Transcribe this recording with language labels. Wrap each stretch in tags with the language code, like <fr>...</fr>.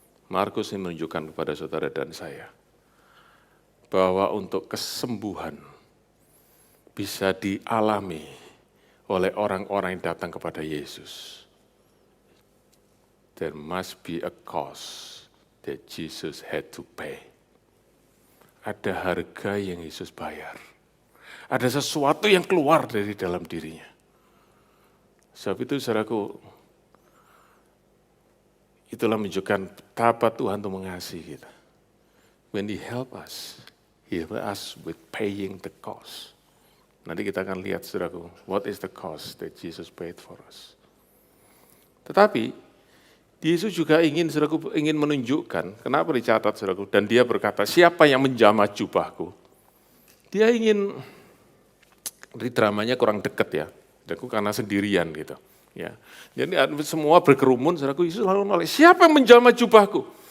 <id>Markus ini menunjukkan kepada saudara dan saya, bahwa untuk kesembuhan bisa dialami oleh orang-orang yang datang kepada Yesus.</id> <en>There must be a cost that Jesus had to pay.</en> <id>Ada harga yang Yesus bayar. Ada sesuatu yang keluar dari dalam dirinya. Sebab itu, saudaraku, itulah menunjukkan betapa Tuhan itu mengasihi kita.</id> <en>When He help us with paying the cost.</en> <id>Nanti kita akan lihat,</id> <en>saudaraku, what is the cost that Jesus paid for us.</en> <id>Tetapi Yesus juga ingin menunjukkan, kenapa dicatat, saudaraku, dan dia berkata, siapa yang menjamah jubahku? Dia ingin, di dramanya kurang dekat ya, saudaraku, karena sendirian gitu. Ya, jadi semua berkerumun, saudaraku, Yesus lalu nolak, siapa yang menjamah jubahku?</id>